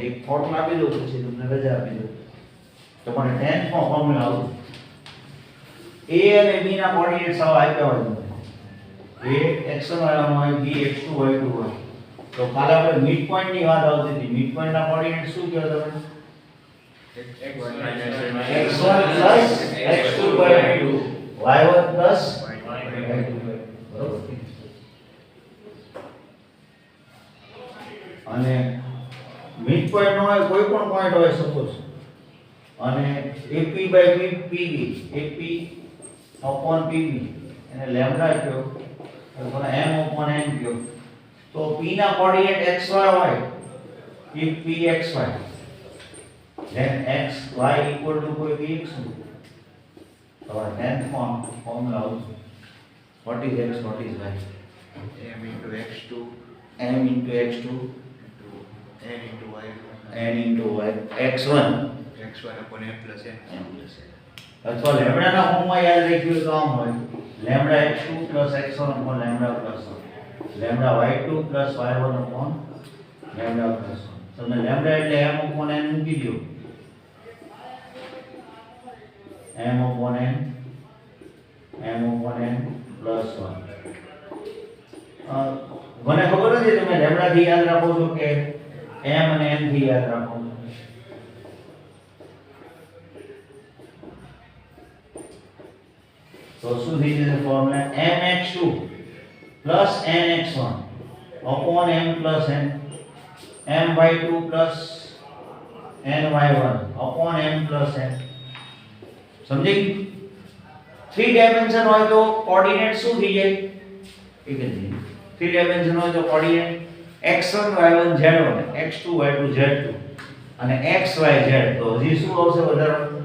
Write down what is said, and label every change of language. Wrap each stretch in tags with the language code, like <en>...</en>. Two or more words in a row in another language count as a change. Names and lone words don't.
<gu>એક ફોર્મ્યુલા આપી દઉં પછી તમને રજા આપી દઉં. તમારે 10th માં ફોર્મ્યુલા આવશે. A અને B ના કોઓર્ડિનેટ્સ આવા આપ્યા હોય તમને, A x1 હોય, B x2 y2 હોય. તો કાલે આપણે</gu> <en>mid point</en> <gu>ની વાત આવતી હતી.</gu> <en>mid point</en> <gu>ના કોઓર્ડિનેટ શું કહો તમે?</gu> <en>x1 plus x2 by 2, y1 plus y2 બરોબર.</en> <gu>અને</gu> <en>mid point</en> <gu>નો હોય કોઈ પણ પોઈન્ટ હોય સપોઝ, અને</gu> <en>AP by PB, AP upon PB</en> <gu>એને લેમ્બડા કયો અથવા</gu> <en>m upon n</en> <gu>કયો. તો P ના કોઓર્ડિનેટ xy હોય,</gu> <en>if P xy then x y equal to કોઈ px.</en> <gu>હવે 10th માં ફોર્મ્યુલા આવશે,</gu> <en>what is x, what is y? m into x2 m into x2 n into y n into y x1 x1 upon m plus n. m plus n.</en> <gu>અથવા લેમ્બડાના ફોર્મમાં યાદ રાખ્યું તો આમ હોય</gu> <en>લેમ્બડા x2 plus x1 upon લેમ્બડા plus 1 લેમ્બડા y2 plus y1 upon લેમ્બડા plus 1</en> <gu>તમને લેમ્બડા એટલે</gu> <en>m upon n</en> <gu>મૂકી દો</gu> <en>m upon n plus 1</en> <gu>મને ખબર નથી તમે લેમ્બડા થી યાદ રાખો છો કે m અને n થી યાદ રાખો છો તો શું થઈ જશે</gu> <en>ફોર્મ્યુલા mx2 plus nx1 upon m plus n my2 plus ny1 upon m plus n</en> <gu>સમજી 3 ડાયમેન્શન હોય તો કોઓર્ડિનેટ શું થઈ જાય એક જ 3 ડાયમેન્શન હોય તો કોઓર્ડિનેટ x1 y1 z1 x2 y2 z2 અને x y z તો હજી શું આવશે વધારે</gu>